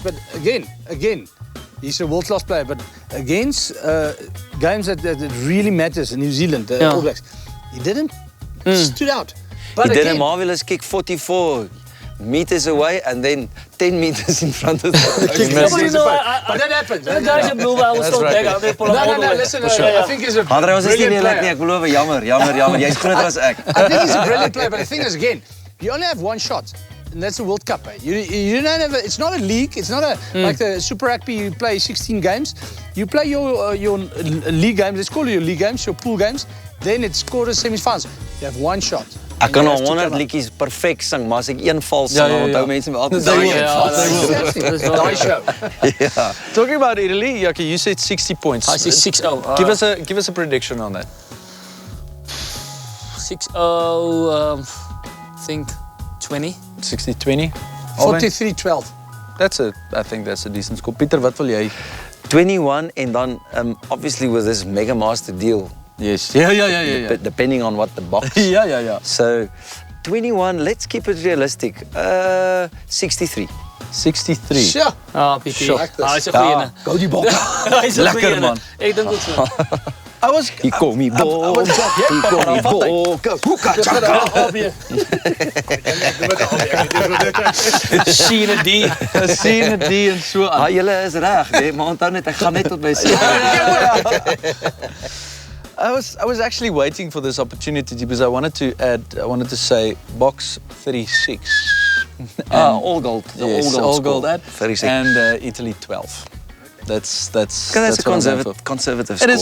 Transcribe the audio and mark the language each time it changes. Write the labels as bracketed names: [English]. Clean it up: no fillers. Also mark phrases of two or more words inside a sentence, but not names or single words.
[English] But again, he's a world class player. But against games that really matters in New Zealand, the All Blacks, he didn't stood out. But he did a marvelous kick 44 meters away and then 10 meters in front of the but that happens. The guys in blue, I will stop back. No, listen, I think he's a brilliant player. [Afrikaans] Jammer. Jy's groter as ek. [English] I think he's a brilliant player, but the thing is, again, you only have one shot. And that's the World Cup. Eh? You don't have it's not a league. It's not like the Super Rugby. You play 16 games. You play your league games. Let's call it your league games, your pool games. Then it's quarters, semi-finals. You have one shot. [Afrikaans] Ek kan al 100 liedjies perfek sing, maar as ek een vals sing, dan onthou mense my altyd daai show. [English] Yeah. Talking about Italy, Jackie, you said 60 points. I say 6-0. Give us a prediction on that. 6-0, I think 20. 60-20. 43-12. I think that's a decent score. [Afrikaans] Pieter, wat wil jy? [English] 21 and then obviously with this Megamaster deal. Yes. Yeah. Depending on what the box. Yeah. So 21, let's keep it realistic. 63. 63. Sure. PT. Sure. [Afrikaans] Hy's 'n goeie. Go die bok. Lekker man. Ek dink ook so. [English] He call me bok. He call me bok. Hoeka chaka. [Afrikaans] Sien die en so aan. Julle is reg, nee, maar onthou net ek gaan net tot by sê. [English] I was actually waiting for this opportunity because I wanted to say box 36. All gold. Yes, all gold at 36. and Italy 12. That's a conservative score.